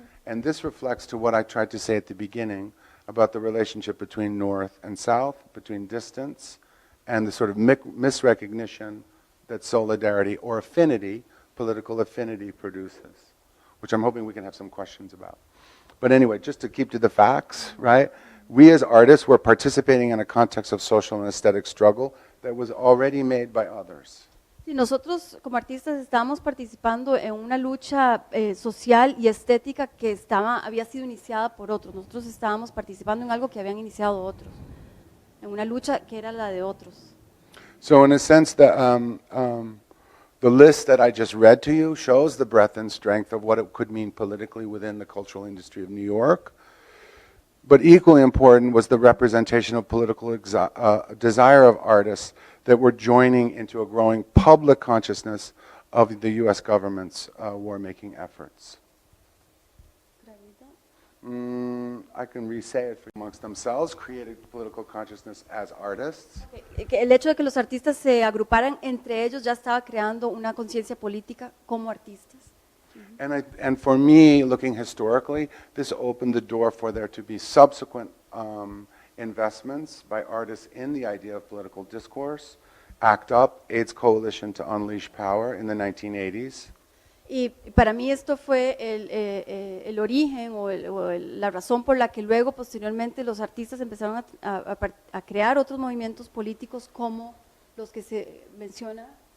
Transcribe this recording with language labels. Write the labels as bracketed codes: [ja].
[en] And this reflects to what I tried to say at the beginning about the relationship between North and South, between distance, and the sort of misrecognition that solidarity or affinity, political affinity, produces, which I'm hoping we can have some questions about. But anyway, just to keep to the facts, right? We as artists were participating in a context of social and aesthetic struggle that was already made by others. [es] Sí, nosotros como artistas estábamos participando en una lucha social y estética que había sido iniciada por otros. Nosotros estábamos participando en algo que habían iniciado otros, en una lucha que era la de otros. [en] So in a sense, the list that I just read to you shows the breadth and strength of what it could mean politically within the cultural industry of New York. But equally important was the representation of political desire of artists that were joining into a growing public consciousness of the U.S. government's war-making efforts. I can re-say it amongst themselves, created political consciousness as artists. [es] El hecho de que los artistas se agruparan entre ellos ya estaba creando una conciencia política como artistas. [en] And for me, looking historically, this opened the door for there to be subsequent investments by artists in the idea of political discourse. ACT UP, AIDS Coalition to Unleash Power in the 1980s. [es] Y para mí esto fue el origen o la razón por la que luego, posteriormente, los artistas empezaron a crear otros movimientos políticos como los que se menciona.